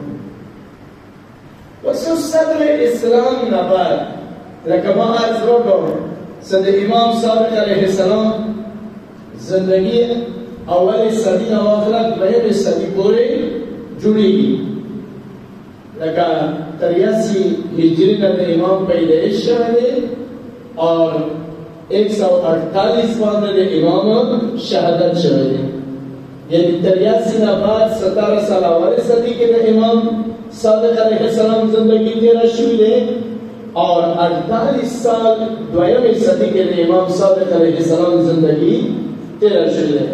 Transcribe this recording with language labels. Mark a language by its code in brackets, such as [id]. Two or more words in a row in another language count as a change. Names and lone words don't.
[ps] وسو صدر اسلام نه بعد لکه ما عرض وکړم چې د امام صادق [ar] علیه السلام [ps] زندگی اول صدی نه واخله دویمې صدی پورې جوړېږي. لکه 83 [ur] ہجری میں [ps] امام پیدائش شوه دی اور 148 باندې امام شهادت شوه دی. یعنی 83 نه بعد 17 سال اول صدی کې د امام صادق [ar] علیه السلام [ps] زندگی تیرا شوی دی اور 48 سال دویمې صدی کې د امام صادق [ar] علیه السلام [ps] زندگی تیرا شوی دی.